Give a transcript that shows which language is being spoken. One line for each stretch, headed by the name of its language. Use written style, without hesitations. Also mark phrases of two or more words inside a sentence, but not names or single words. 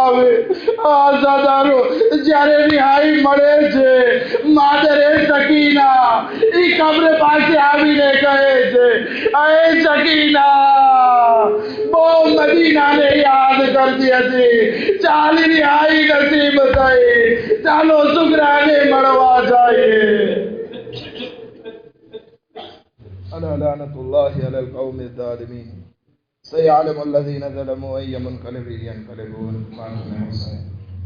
Gujarati: આવે આઝાદારો જ્યારે રિહાઈ મળે છે માદરે સકીના ઈ કબ્ર પાસે આવીને કહે છે એ સકીના બહુ મદીનાને યાદ કરતી હતી ચાલી રિહાઈ નસીબ થઈ ચાલો સુગરાને મળવા જઈએ
Arabic: ألا لعنة الله على القوم الظالمين سيعلم الذين ظلموا أي منقلب ينقلبون